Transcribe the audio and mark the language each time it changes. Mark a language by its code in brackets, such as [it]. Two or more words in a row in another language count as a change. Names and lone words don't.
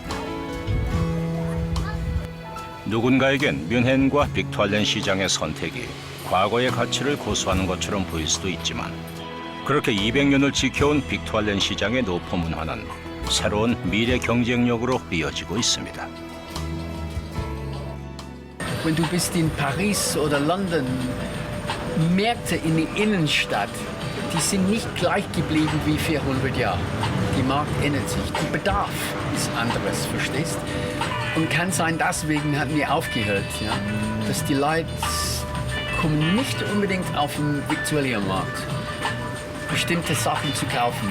[ko] 누군가에겐 뮌헨과 빅투알렌 시장의 선택이 과거의 가치를 고수하는 것처럼 보일 수도 있지만 그렇게 200년을 지켜온 빅투알렌 시장의 노포 문화는 새로운 미래 경쟁력으로 이어지고 있습니다. [de] Wenn du bist in Paris oder London, Märkte in der Innenstadt, die sind nicht gleich geblieben wie 400 Jahre. Die Markt ändert sich, der Bedarf ist anderes, verstehst? Und kann sein, deswegen haben wir aufgehört, ja? Dass die Leute kommen nicht unbedingt auf den Viktualiermarkt, bestimmte Sachen zu kaufen.